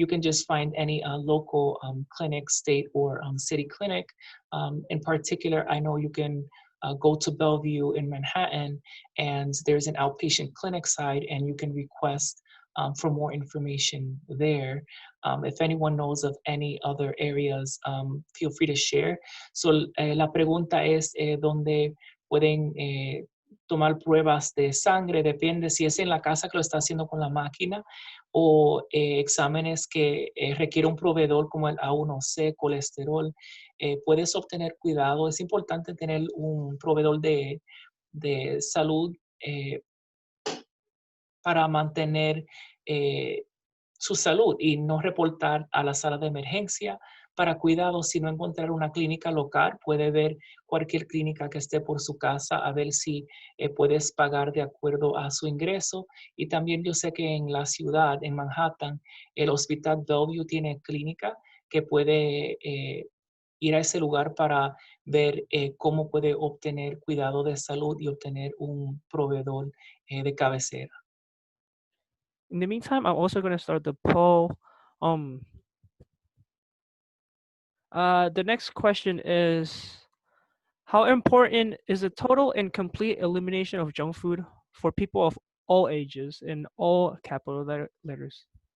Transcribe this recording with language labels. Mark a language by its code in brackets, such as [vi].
[en] You can just find any local clinic, state or city clinic. In particular, I know you can go to Bellevue in Manhattan, and there's an outpatient clinic side, and you can request for more information there. If anyone knows of any other areas, feel free to share. [es] So la pregunta es dónde pueden tomar pruebas de sangre, depende si es en la casa que lo está haciendo con la máquina o exámenes que requiere un proveedor como el A1C, colesterol. Puedes obtener cuidado, es importante tener un proveedor de salud para mantener su salud y no reportar a la sala de emergencia para cuidado, sino encontrar una clínica local. Puede ver cualquier clínica que esté por su casa a ver si puedes pagar de acuerdo a su ingreso. Y también yo sé que en la ciudad, en Manhattan, el Hospital Bellevue tiene clínica que puede ir a ese lugar para ver cómo puede obtener cuidado de salud y obtener un proveedor de cabecera. [en] In the meantime, I'm also going to start the poll. The next question is, how important is the total and complete elimination of junk food for people of all ages in all capital letters?